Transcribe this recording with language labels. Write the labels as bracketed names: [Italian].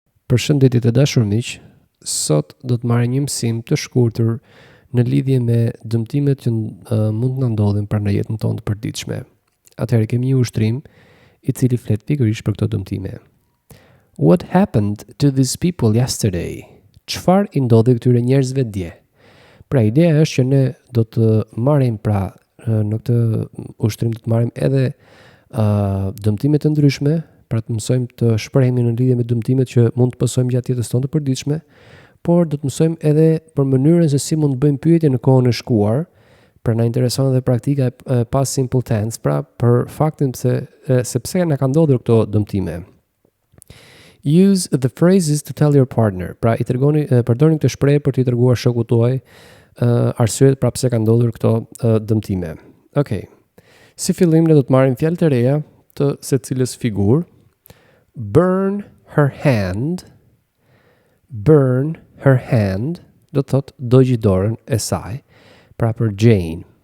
[Albanian] Përshëndetje të dashur miq, sot do të marrim një mësim të shkurtër në lidhje me dëmtimet që mund të na ndodhin në jetën tonë të përditshme. Atëherë kemi një ushtrim i cili flet pikërisht për këto dëmtime. [English] What happened to these people yesterday? [Albanian] Çfarë i ndodhi këtyre njerëzve dje? Pra ideja është që ne do të marrim në këtë ushtrim do të marrim edhe dëmtime të ndryshme, pra të mësojmë të shprehemi në lidhje me dëmtimet që mund të pasojmë gjatë jetës tonë të përditshme, por do të mësojmë edhe për mënyrën se si mund të bëjmë pyetje në kohën e shkuar, pra na intereson edhe praktika e past simple tense, pra për faktin se pse na kanë ndodhur këto dëmtime. [English] Use the phrases to tell your partner. [Albanian] Pra përdorni këtë shprehje për t'i treguar shokut tuaj arsyet pra pse kanë ndodhur këto dëmtime. Okej. Si fillim ne do të marrim fjalë të reja të secilës figurë. [English] Burn her hand. Burn her hand [Albanian] do të thotë dogji dorën e saj, pra për Jane.